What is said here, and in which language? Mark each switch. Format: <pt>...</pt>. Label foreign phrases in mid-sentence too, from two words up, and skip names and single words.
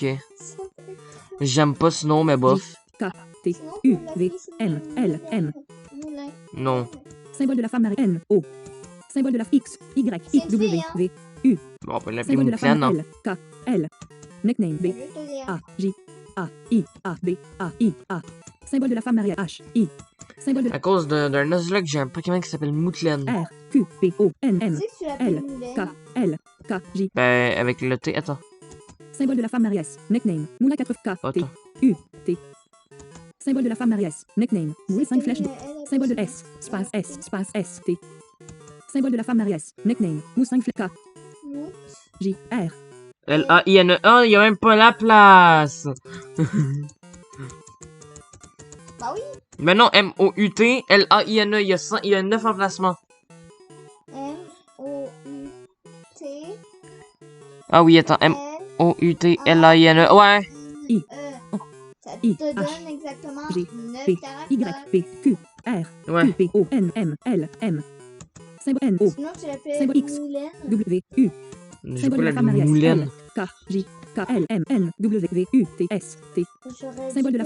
<fr>Ça peut être J'aime pas ce nom, mais bof. K, T, Sinon, U, on V, l'appelle M, L, M. Moulin. Non. Symbole de la femme mariée. N, O. Symbole de la X, Y, C'est I, une W, fille, hein? V. Bon, on peut l'appeler Symbole de la Moutelaine, femme non? L, K, L. Nickname B, Je vais te dire. A, J, A, I, A, B, A, I, A. Symbole de la femme mariée. H, I. Symbole de À cause d'un Nuzlocke, j'ai un Pokémon qui s'appelle Moutelaine. R, Q, P, O, N, Tu M. sais que tu l'appelles L, Moulin? K, L, K, J. Ben, avec le T, attends. Symbole de la femme mariée. Nickname. Moula 4 K, T, Attends. U, T. Symbole de la femme mariée. Nickname. Moule 5 flèches de. Symbole de S, space S, T. Symbole de la femme mariée. Nickname. Moule 5 flèches K, Mout. J, R. L-A-I-N-E. Oh, il y a même pas la place! Bah oui. Mais non, M-O-U-T, L-A-I-N-E. Il y a 9 emplacements. M-O-U-T. Ah oui, attends. M-O-U-T, L-A-I-N-E. Ouais. I. E. Ça I, te H, donne exactement G, 9 P, Y, caractères. P, Q, R. Ouais. Q, P, O, N, M, L, M. Symbole N, O, Sinon, tu l'appelles Symbole X. Moulin. W, U. J'ai Symbole pas de la la femme mariée. Moulenne. L, K, J, K, L, M, N, W, V, U, T, S, T. J'aurais Symbole dû</fr>